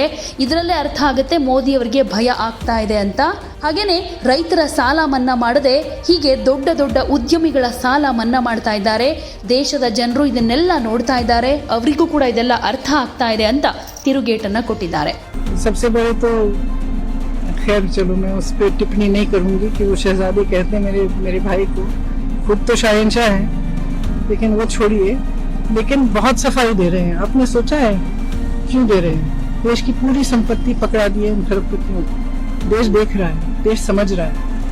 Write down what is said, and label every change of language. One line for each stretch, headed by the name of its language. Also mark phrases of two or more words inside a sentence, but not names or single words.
Kannada: ಇದರಲ್ಲೇ ಅರ್ಥ ಆಗುತ್ತೆ ಮೋದಿ ಅವರಿಗೆ ಭಯ ಆಗ್ತಾ ಇದೆ ಅಂತ. ಹಾಗೇನೆ ರೈತರ ಸಾಲ ಮನ್ನಾ ಮಾಡದೆ ಹೀಗೆ ದೊಡ್ಡ ದೊಡ್ಡ ಉದ್ಯಮಿಗಳ ಸಾಲ ಮನ್ನಾ ಮಾಡ್ತಾ ಇದ್ದಾರೆ. ದೇಶದ ಜನರು ಇದನ್ನೆಲ್ಲ ನೋಡ್ತಾ ಇದ್ದಾರೆ, ಅವರಿಗೂ ಕೂಡ ಇದೆಲ್ಲ ಅರ್ಥ ಆಗ್ತಾ ಇದೆ ಅಂತ ತಿರುಗೇಟನ್ನ ಕೊಟ್ಟಿದ್ದಾರೆ.
Hindi: सबसे बड़े तो खैर चलो मैं उस पर टिप्पणी नहीं करूंगी कि वो शहजादे कहते हैं मेरे भाई को, खुद तो शहंशाह हैं, लेकिन वो छोड़िए. लेकिन बहुत सफाई दे रहे हैं. आपने सोचा है क्यों दे रहे हैं? देश की पूरी संपत्ति पकड़ा दी है इन खरबपतियों को. देश देख रहा है, देश समझ रहा है.